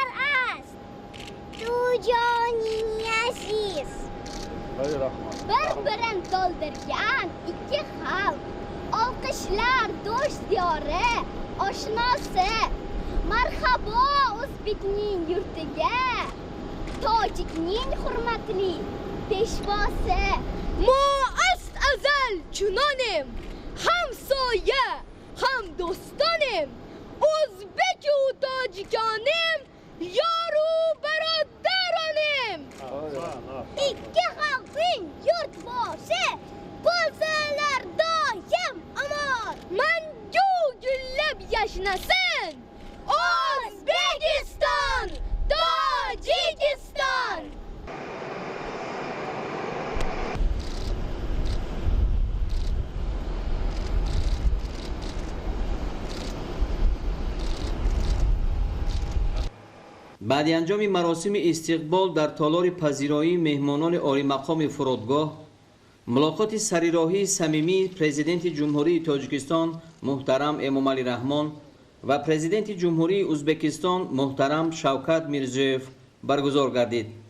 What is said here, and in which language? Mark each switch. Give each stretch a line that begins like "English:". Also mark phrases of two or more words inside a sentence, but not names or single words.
Tajik: аст ту ҷони азиз
Uzbek: bir-birin to'ldirgan ikki xalq olqishlar do'st diyori oshnosi marhabo o'zbekning yurtiga tojikning hurmatli peshvosi
Tajik: мо аст азал чунонем ҳамсоя ҳам дӯстонем ӯзбек ва тоҷиконем ёру бародаронем
Uzbek: ikki xalqning yurt boshi bo'lsalar doim amon mangu gullab yashnasin O'zbekiston Tojikiston.
Tajik: баъди анҷоми маросими истиқбол дар толори пазироии меҳмонони олимақоми фурудгоҳ, мулоқоти сарироҳии самимии президенти ҷумҳурии Тоҷикистон муҳтарам Эмомалӣ Раҳмон ва президенти ҷумҳурии Ӯзбекистон муҳтарам Шавкат Мирзиёев баргузор гардид.